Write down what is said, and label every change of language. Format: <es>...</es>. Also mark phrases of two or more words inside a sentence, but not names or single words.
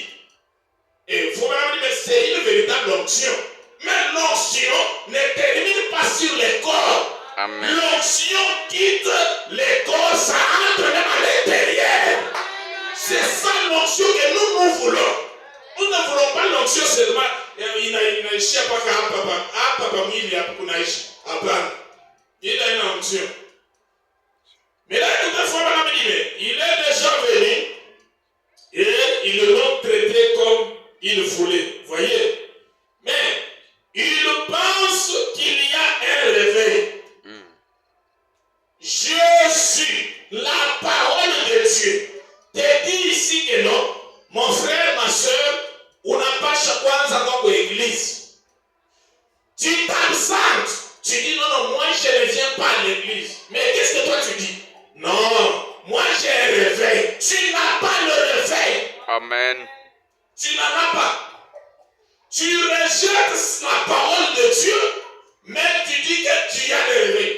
<fr>Et il faut même dire, mais c'est une véritable onction. Mais l'onction ne termine pas sur les corps. Amen. L'onction quitte les corps, ça entre même à l'intérieur. C'est ça l'onction que nous voulons. Nous ne voulons pas l'onction seulement.</fr> <sw>Inaishi mpaka hapa mwili hapa kunaishi. Hapana.</sw> <fr>Il a une onction. Mais là, toutefois, madame dit, il est déjà venu et ils l'ont traité comme il voulait. Voyez? Mais il pense qu'il y a un réveil. Jésus, la parole de Dieu, te dit ici que non, mon frère, ma soeur,</fr> <sw>unapasha kwanza kwa l'église.</sw> <fr>Tu t'absentes. Tu dis non, non, moi je ne viens pas à l'église. Mais qu'est-ce que toi tu dis? Non, moi j'ai un réveil. Tu n'as pas le réveil. Amen. Tu n'en as pas. Tu rejettes la parole de Dieu, mais tu dis que tu as le réveil.</fr>